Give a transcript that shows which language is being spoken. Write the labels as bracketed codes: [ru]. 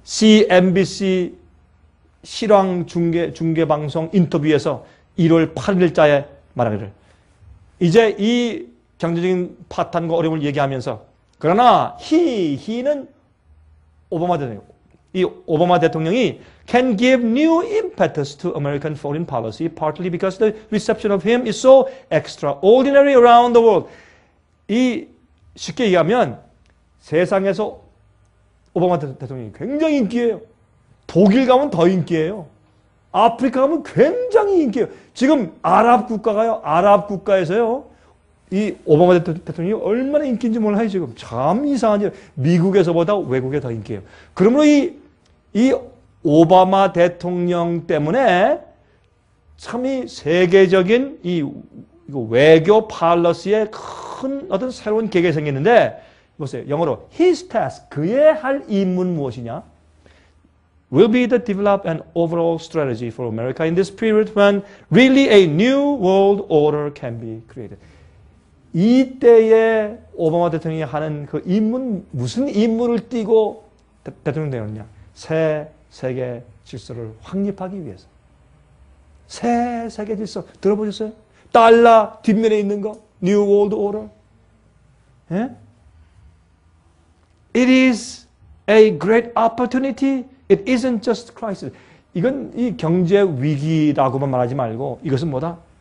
[ko] CNBC 실황 중계 방송 인터뷰에서 1월 8일자에 말하기를 이제 이 경제적인 파탄과 어려움을 얘기하면서 그러나 he는 오바마 대통령. 이 오바마 대통령이 [en] can give new impetus to American foreign policy partly because the reception of him is so extraordinary around the world. [ko] 이 쉽게 얘기하면 세상에서 오바마 대통령이 굉장히 인기예요. 독일 가면 더 인기예요. 아프리카 가면 굉장히 인기예요. 지금 아랍 국가가요. 아랍 국가에서요. 이 오바마 대통령이 얼마나 인기인지 몰라요. 지금 참 이상하죠. 미국에서보다 외국에 더 인기예요. 그러므로 이 오바마 대통령 때문에 참 이 세계적인 이 외교 팔러시에 큰 어떤 새로운 계획이 생겼는데 보세요. 영어로 [en] his task, [ko] 그의 할 임무는 무엇이냐? [en] will be to develop an overall strategy for America in this period when really a new world order can be created. [ko] 이때에 오바마 대통령이 하는 그 임무는 무슨 임무를 띠고 대통령 되었느냐? 새 세계 질서를 확립하기 위해서. 새 세계 질서 들어보셨어요? 달러 뒷면에 있는 거 New World Order. 예? [en] It is a great opportunity. It isn't just crisis. [ko] 이건 이 경제 위기라고만 말하지 말고 이것은 뭐다?